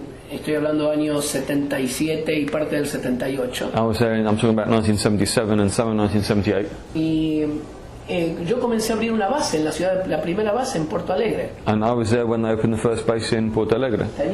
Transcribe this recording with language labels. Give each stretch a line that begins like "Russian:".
Spanish: Estoy hablando años 77 y parte del 78.
English: I was there, I'm talking about 1977 and some in 1978.
Spanish: Y yo comencé a abrir una base en la ciudad, la primera base en Porto Alegre.
English: And I was there when they opened the first base in Porto Alegre.